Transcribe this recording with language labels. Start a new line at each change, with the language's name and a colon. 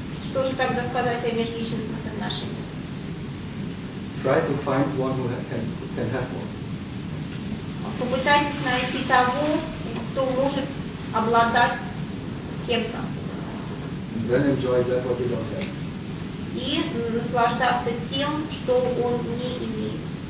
Russian: Что же тогда сказать о межличностных отношениях?
English: Try to find one who can have one.
Russian: Попытайтесь найти того, кто может обладать кем-то.
English: And then enjoy that what you don't have.
Russian: И наслаждаться тем, что он не имеет.